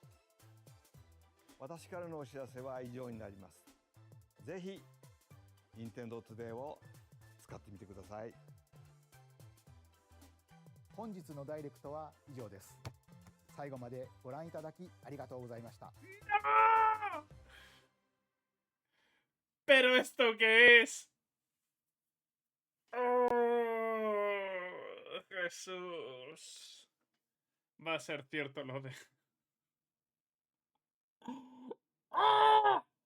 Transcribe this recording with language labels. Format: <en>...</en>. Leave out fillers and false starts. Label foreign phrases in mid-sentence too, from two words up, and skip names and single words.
<ja>私からのお知らせは以上になります。ぜひ任天堂トゥデイを使ってみてください。本日のダイレクトは以上です。最後までご覧いただきありがとうございました。</ja> <es>¡No! ¿Pero esto qué es? ¡Oh, Jesús! Va a ser cierto lo de... ¡Ah!</es>